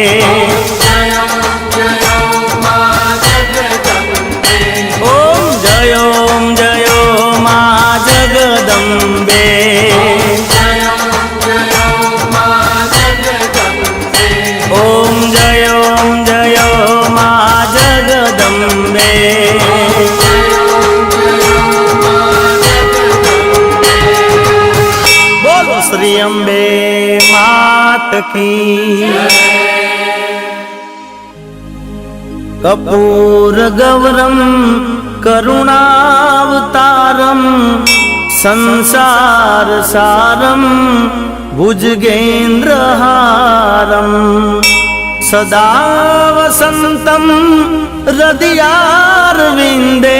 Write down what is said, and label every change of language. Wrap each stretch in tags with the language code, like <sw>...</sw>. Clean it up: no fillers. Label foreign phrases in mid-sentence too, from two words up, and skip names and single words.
<hi>ओम जय मा जगदम्बे ओम जय मा जगदम्बे बोलो श्री अम्बे मात की</hi> <sa>कपूर गौरम करुणावतारम संसार सारम भुजगेन्द्रहारम सदा वसंतम हृदयारविंदे</sa>